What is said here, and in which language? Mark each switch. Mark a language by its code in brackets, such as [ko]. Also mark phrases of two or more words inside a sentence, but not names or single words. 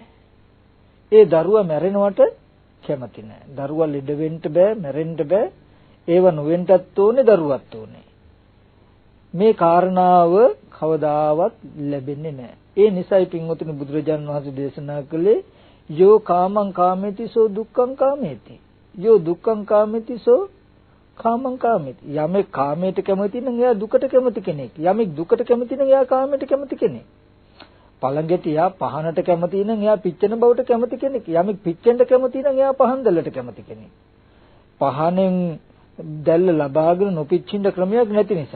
[si] ඒ දරුවා මැරෙනවට කැමති නෑ. දරුවා ලෙඩ වෙන්න බෑ, මැරෙන්න බෑ. ඒව නොවෙන්නත් ඕනේ, දරුවත් ඕනේ. මේ කාරණාව කවදාවත් ලැබෙන්නේ නැහැ. ඒ නිසායි පින්වතුනි බුදුරජාණන් වහන්සේ දේශනා කළේ [pi] යෝ කාමං කාමේති සෝ දුක්ඛං කාමේති. යෝ දුක්ඛං කාමේති සෝ කාමං කාමේති. [si] යමෙක් කාමයට කැමති නම් එයා දුකට කැමති කෙනෙක්. යමෙක් දුකට කැමති නම් එයා කාමයට කැමති කෙනෙක්. පළඟටියා පහනට කැමති නම් එයා පිච්චෙන බවට කැමති කෙනෙක්. යමෙක් පිච්චෙන්න කැමති නම් එයා පහන් දැල්ලට කැමති කෙනෙක්. පහනෙන් දැල්ල ලබාගෙන නොපිච්චින්න ක්‍රමයක් නැති නිසා.